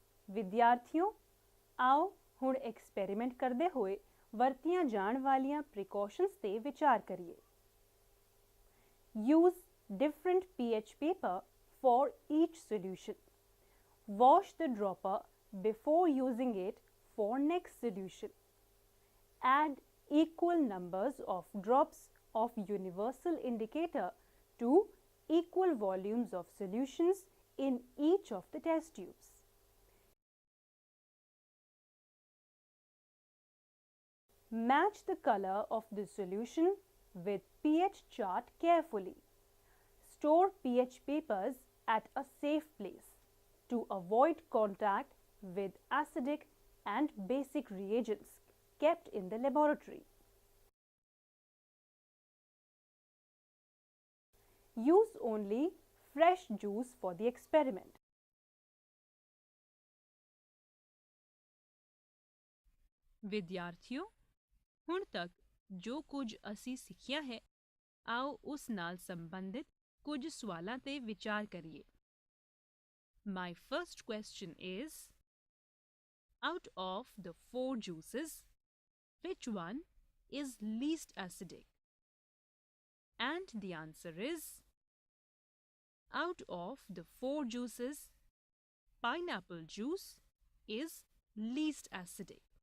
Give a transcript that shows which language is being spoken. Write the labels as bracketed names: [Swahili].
[Punjabi] ਵਿਦਿਆਰਥੀਓ, ਆਓ ਹੁਣ ਐਕਸਪੈਰੀਮੈਂਟ ਕਰਦੇ ਹੋਏ ਵਰਤੀਆਂ ਜਾਣ ਵਾਲੀਆਂ ਪ੍ਰੀਕਾਸ਼ਨਸ ਤੇ ਵਿਚਾਰ ਕਰੀਏ। [English] Use different pH paper for each solution. Wash the dropper before using it for next solution. Add equal numbers of drops of universal indicator to equal volumes of solutions in each of the test tubes. Match the color of the solution with pH chart carefully. Store pH papers at a safe place to avoid contact with acidic and basic reagents kept in the laboratory. Use only fresh juice for the experiment. [Punjabi] ਵਿਦਿਆਰਥੀਓ, ਹੁਣ ਤੱਕ ਜੋ ਕੁਝ ਅਸੀਂ ਸਿੱਖਿਆ ਹੈ, ਆਓ ਉਸ ਨਾਲ ਸੰਬੰਧਿਤ ਕੁਝ ਸਵਾਲਾਂ ਤੇ ਵਿਚਾਰ ਕਰੀਏ। [English] My first question is, out of the 4 juices, which one is least acidic? And the answer is, out of the 4 juices, pineapple juice is least acidic.